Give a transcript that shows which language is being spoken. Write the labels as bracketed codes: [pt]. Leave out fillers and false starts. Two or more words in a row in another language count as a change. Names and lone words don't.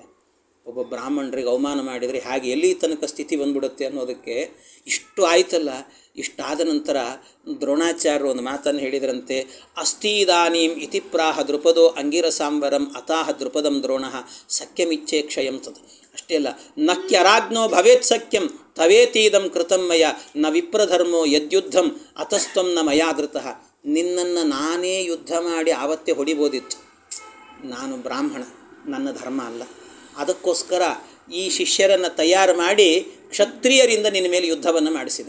[kn] ಒಬ್ಬ ಬ್ರಾಹ್ಮಣರಿಗೆ ಅವಮಾನ ಮಾಡಿದರೆ ಹಾಗೆ ಎಲ್ಲಿ ತನಕ ಸ್ಥಿತಿ ಬಂದ್ಬಿಡುತ್ತೆ ಅನ್ನೋದಕ್ಕೆ ಇಷ್ಟು ಆಯ್ತಲ್ಲ. ಇಷ್ಟಾದ ನಂತರ ದ್ರೋಣಾಚಾರ್ಯರು ಒಂದು ಮಾತನ್ನು ಹೇಳಿದ್ರಂತೆ, [sa] ಅಸ್ತೀದಾನೀಂ ಇತಿ ಪ್ರಾಹ ದ್ರುಪದೋ ಅಂಗಿರಸಾಂಬರಂ ಅತಾಹ ದ್ರುಪದಂ ದ್ರೋಣ ಸಖ್ಯಮಿಚ್ಛೆ ಕ್ಷಯಂ ತದ್. [kn] ಅಷ್ಟೇ ಅಲ್ಲ, [sa] ನಕ್ಯರಾಜ್ಞೋ ಭವೇತ್ ಸಖ್ಯಂ ತವೇತೀದಂ ಕೃತಂ ಮಯ ನ ವಿಪ್ರಧರ್ಮೋ ಯದ್ಯುದ್ಧಂ ಅತಸ್ತ್ವಂ ನ ಮಯಾದೃತಃ. [kn] ನಿನ್ನನ್ನು ನಾನೇ ಯುದ್ಧ ಮಾಡಿ ಆವತ್ತೇ ಹೊಡಿಬೋದಿತ್ತು, ನಾನು ಬ್ರಾಹ್ಮಣ, ನನ್ನ ಧರ್ಮ ಅಲ್ಲ. ಅದಕ್ಕೋಸ್ಕರ ಈ ಶಿಷ್ಯರನ್ನು ತಯಾರು ಮಾಡಿ ಕ್ಷತ್ರಿಯರಿಂದ ನಿನ್ನ ಮೇಲೆ ಯುದ್ಧವನ್ನು ಮಾಡಿಸಿದೆ.